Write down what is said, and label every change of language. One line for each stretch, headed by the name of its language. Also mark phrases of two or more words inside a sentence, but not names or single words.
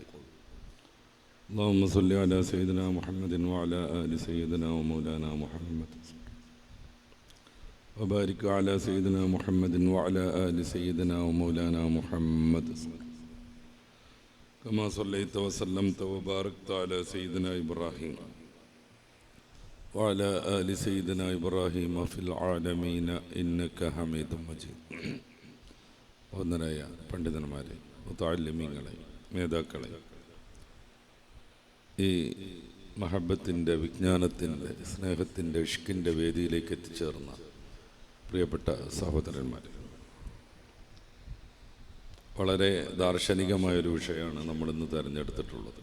Arabic: اللهم صل على سيدنا محمد وعلى آل سيدنا ومولانا محمد وبارك على سيدنا محمد وعلى آل سيدنا ومولانا محمد كما صليت وسلمت وباركت على سيدنا إبراهيم وعلى آل سيدنا إبراهيم في العالمين إنك حميد مجيد.
Malayalam: വന്ദനായ പണ്ഡിതന്മാരെ, മുതഅല്ലിമീങ്ങളെ, നേതാക്കളെ, ഈ മഹബത്തിൻ്റെ, വിജ്ഞാനത്തിൻ്റെ, സ്നേഹത്തിൻ്റെ, ഇഷ്കിൻ്റെ വേദിയിലേക്ക് എത്തിച്ചേർന്ന പ്രിയപ്പെട്ട സഹോദരന്മാർ, വളരെ ദാർശനികമായൊരു വിഷയമാണ് നമ്മളിന്ന് തിരഞ്ഞെടുത്തിട്ടുള്ളത്.